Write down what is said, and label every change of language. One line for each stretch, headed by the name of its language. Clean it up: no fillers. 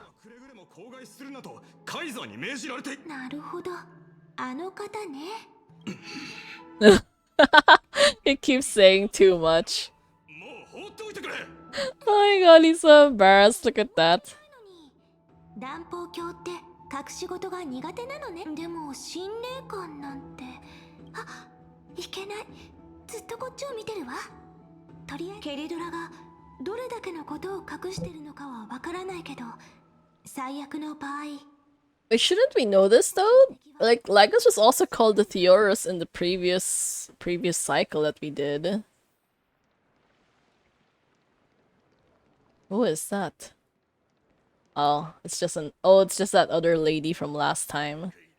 Japanese: くれぐれも口外するなとカイザーに命じられて。なるほど、あの方ね。
English: He keeps saying too much.
Japanese: もう放っておいてくれ。
English: Oh my god, he's so embarrassed. Look at that.
Japanese: 乱暴教って隠し事が苦手なのね。でも心霊感なんて、あ、いけない。ずっとこっちを見てるわ。とりあえずケリドラがどれだけのことを隠してるのかはわからないけど、最悪の場合。
English: Wait, shouldn't we know this though? Like, Lagos was also called the Theorus in the previous cycle that we did. Who is that? Oh, it's just that other lady from last time.